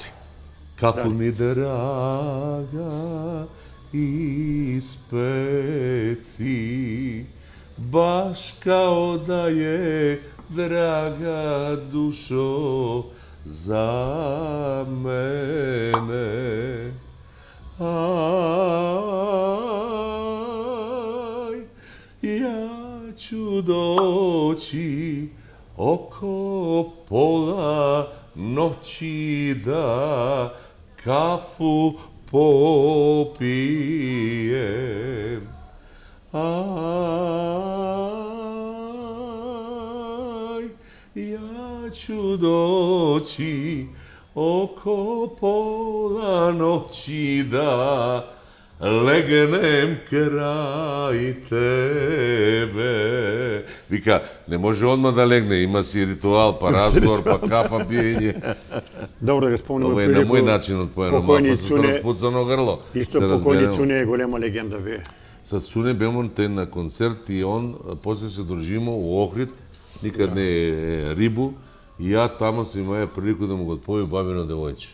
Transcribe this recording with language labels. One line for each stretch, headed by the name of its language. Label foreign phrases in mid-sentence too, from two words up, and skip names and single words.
Serbian: Кафу ми драга испеци, баш као да е драга душо за мене. Ај, ја ću doći oko pola noći da kafu popijem. Aj, ja ću doći oko pola noći da legnem kraj tebe.
Macedonian: Вика, не може одма да легне, има си ритуал, па разговор, па кафа пиење. Добро да го спомним. Ова е на мој начин од поено, малко со распуцано грло. Исто покојни Цуне е голема легенда бе. С Цуне бемо на концерт и он после се дружимо у Охрид, никад не е Рибу, и ја тамо си имаја прилику да му го отпови бабино девојче.